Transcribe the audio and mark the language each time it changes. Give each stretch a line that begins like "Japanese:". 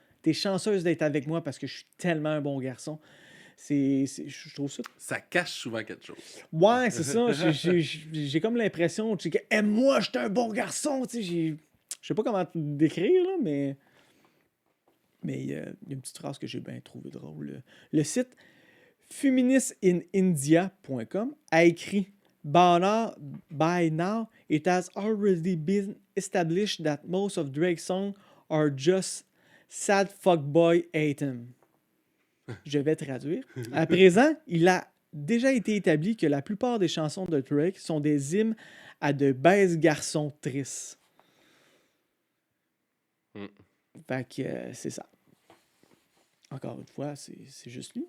French: T'es chanceuse d'être avec moi parce que je suis tellement un bon garçon. » Je trouve ça... Ça cache souvent quelque chose. Ouais, c'est ça. J'ai comme l'impression que « Aime-moi, je suis un bon garçon. » Tu sais, je sais pas comment te décrire, là, mais il y a une petite phrase que j'ai bien trouvé drôle. Le site feministinIndia.com a écrit
English: By now, it has already been established that most of Drake's songs are just sad fuckboy anthem.
French: Je vais traduire. À présent, il a déjà été établi que la plupart des chansons de Drake sont des hymnes à de baises garçons tristes. Fait que c'est ça. Encore une fois, c'est juste lui.